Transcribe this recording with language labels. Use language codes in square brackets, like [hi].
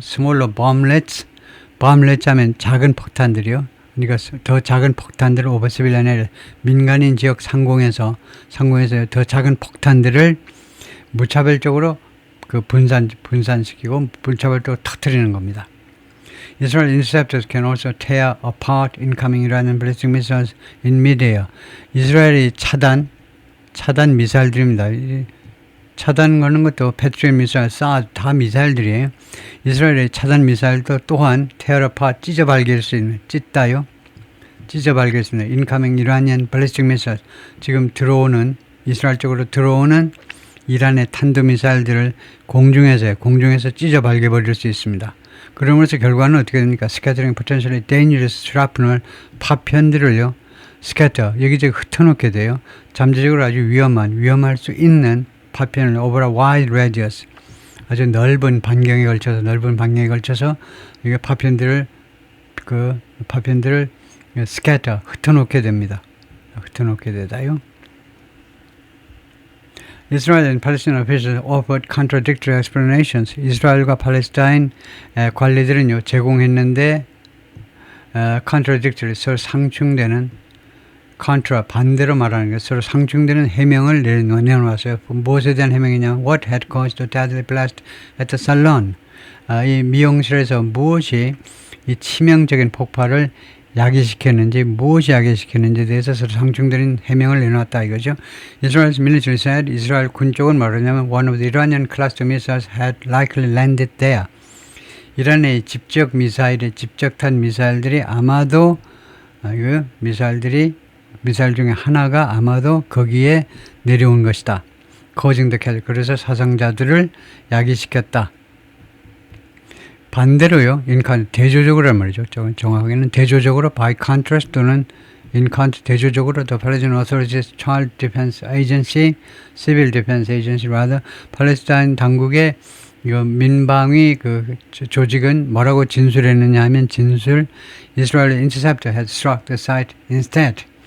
[ko] 스몰러 bomblets 하면 작은 폭탄들이요. 그러니까 더 작은 폭탄들을 오버 시빌리언 민간인 지역 상공에서 더 작은 폭탄들을 무차별적으로 그 분산시키고 무차별적으로 터뜨리는 겁니다. [en] Israel interceptors can also tear apart incoming Iranian ballistic missiles in midair. [ko] 이스라엘이 차단 미사일들입니다. 차단 거는 것도 패트리엇 미사일, 다 미사일들이에요. 이스라엘의 차단 미사일도 또한 [en] tear apart, [ko] 찢어발길 수 있는, 찢어발길 수 있는 [en] incoming Iranian ballistic missiles. [ko] 지금 이스라엘 쪽으로 들어오는 이란의 탄도미사일들을 공중에서 찢어발겨버릴 수 있습니다. 그러면서 결과는 어떻게 됩니까? [en] Scattering potentially dangerous shrapnel, [ko] 파편들을요, 여기저기 흩어놓게 돼요. 잠재적으로 아주 위험할 수 있는 파편을 [en] over a wide radius, [ko] 아주 넓은 반경에 걸쳐서 이게 파편들을 그 파편들을 scatter, 흩어놓게 됩니다. 흩어놓게 되다요. [en] Israel and Palestine officials offered contradictory explanations. [ko] 이스라엘과 팔레스타인 관리들은요 제공했는데 contradictory, 서로 상충되는 contra, 반대로 말하는 게 서로 상충되는 해명을 내놓았어요. 무엇에 대한 해명이냐? [en] What had caused the deadly blast at the salon? [ko] 이 미용실에서 무엇이 이 치명적인 폭발을 야기시켰는지, 무엇이 야기시켰는지에 대해서 서로 상충되는 해명을 내놓았다 이거죠. [en] Israel's military said, [ko] 이스라엘 군 쪽은 말하냐면 [en] one of the Iranian cluster missiles had likely landed there. [ko] 이란의 직접 탄 미사일들이 아마도 미사일 중에 하나가 아마도 거기에 내려온 것이다. [en] causing the casualty. [ko] 그래서 사상자들을 야기시켰다. 반대로요, 대조적으로란 말이죠. 정확하게는 대조적으로 [en] by contrast [ko] 또는 대조적으로 [en] the Palestinian Authority's Child Defense Agency, Civil Defense Agency rather, [ko] 팔레스타인 당국의 민방위 그 조직은 뭐라고 진술했느냐 하면 [en] Israel interceptor had struck the site instead.